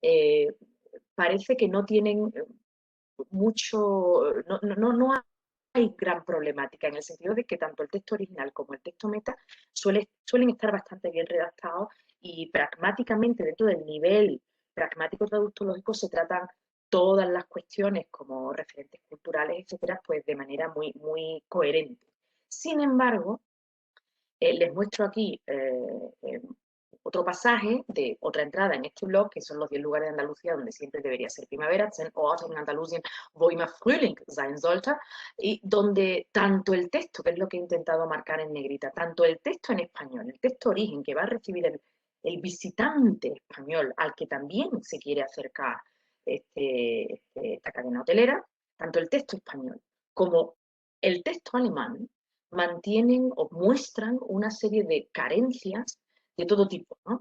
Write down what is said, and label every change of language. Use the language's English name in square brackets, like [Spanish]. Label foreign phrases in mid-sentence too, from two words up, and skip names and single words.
[Spanish] parece que no tienen mucho, no hay gran problemática, en el sentido de que tanto el texto original como el texto meta suelen estar bastante bien redactados y pragmáticamente, dentro del nivel pragmático traductológico, se tratan todas las cuestiones como referentes culturales, etcétera, pues de manera muy, muy coherente. Sin embargo, les muestro aquí otro pasaje de otra entrada en este blog, que son los 10 lugares de Andalucía donde siempre debería ser primavera, 10 [German] Orte en Andalusien, wo immer Frühling sein sollte, [Spanish] y donde tanto el texto, que es lo que he intentado marcar en negrita, tanto el texto en español, el texto origen que va a recibir el visitante español al que también se quiere acercar esta cadena hotelera, tanto el texto español como el texto alemán mantienen o muestran una serie de carencias de todo tipo, ¿no?